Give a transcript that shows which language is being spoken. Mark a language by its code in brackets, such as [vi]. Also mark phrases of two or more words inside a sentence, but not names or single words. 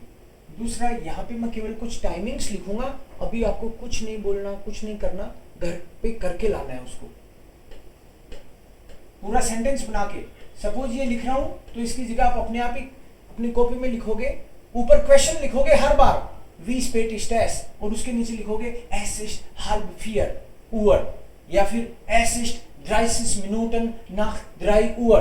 [hi] दूसरा, यहाँ पे मैं केवल कुछ टाइमिंग्स लिखूंगा, अभी आपको कुछ नहीं बोलना, कुछ नहीं करना, घर पे करके लाना है उसको पूरा सेंटेंस बना के। सपोज ये लिख रहा हूं तो इसकी जगह आप अपने आप ही अपनी कॉपी में लिखोगे, ऊपर क्वेश्चन लिखोगे हर बार, [de] wie spät ist es, [hi] और उसके नीचे लिखोगे [de] es ist halb 4 Uhr [hi] या फिर [de] es ist 30 Minuten nach 3 Uhr।